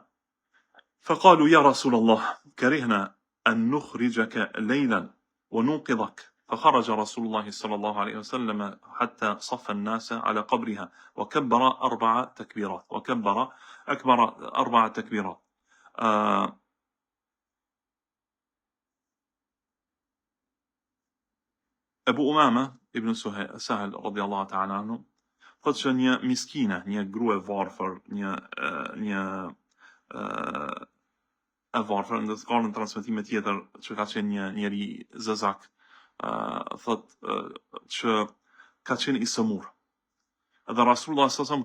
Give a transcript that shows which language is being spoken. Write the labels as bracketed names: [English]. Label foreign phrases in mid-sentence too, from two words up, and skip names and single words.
[Arabic] فقالوا يا رسول الله كرهنا أن نخرجك ليلا ونوقظك، فخرج رسول الله صلى الله عليه وسلم حتى صف الناس على قبرها وكبر 4 تكبيرات، أكبر 4 تكبيرات. [Albanian] Ebu Umama ibn Sahel [Arabic] رضي الله تعالى عنه [Albanian] thotë që një miskine, një grua e varfër, një e varfër, ndër ka në transmetime tjetër që ka qenë një njeri zezak, thotë që ka qenë i sëmur. Dhe Rasulullah s.a.s.